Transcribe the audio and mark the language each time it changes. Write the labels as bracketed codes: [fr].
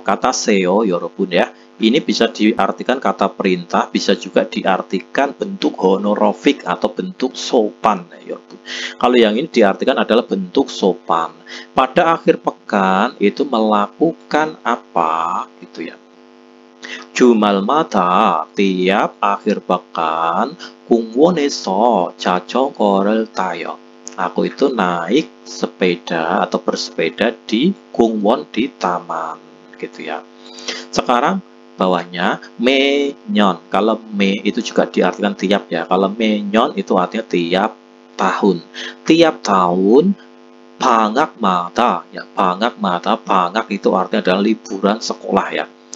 [id] Kata seo [ko] 여러분 [id] ya. Ini bisa diartikan kata perintah, bisa juga diartikan bentuk honorific atau bentuk sopan ya 여러분. Kalau yang ini diartikan adalah bentuk sopan. Pada akhir pekan itu melakukan apa gitu ya. [ko] 주말마다 [id] tiap akhir pekan [ko] 공원에서 자전거를 타요. [id] Aku itu naik sepeda atau bersepeda di 공원, di taman gitu ya. Sekarang bawahnya 매년. Kalau me itu juga diartikan tiap ya. Kalau 매년 itu artinya tiap tahun. Tiap tahun [ko] 방학마다 [id] ya, 방학마다, 방학 itu artinya adalah liburan sekolah ya.